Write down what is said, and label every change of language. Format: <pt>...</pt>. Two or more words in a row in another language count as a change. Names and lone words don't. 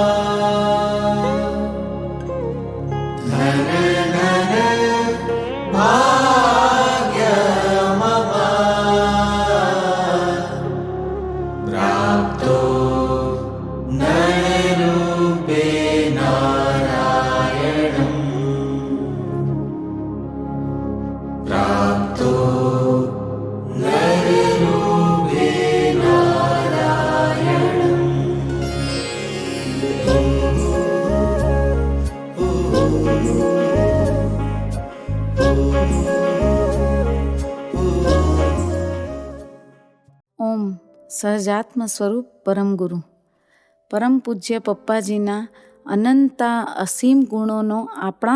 <sa>धन धन भाग्यमवा प्राप्तो नररूपे नारायणम् प्राप्तो नररूपे नारायणम्।</sa> <gu>ઓમ સહજાત્મ સ્વરૂપ પરમ ગુરુ પરમ પૂજ્ય પપ્પાજીના અનંતા અસીમ ગુણોનો આપણા</gu>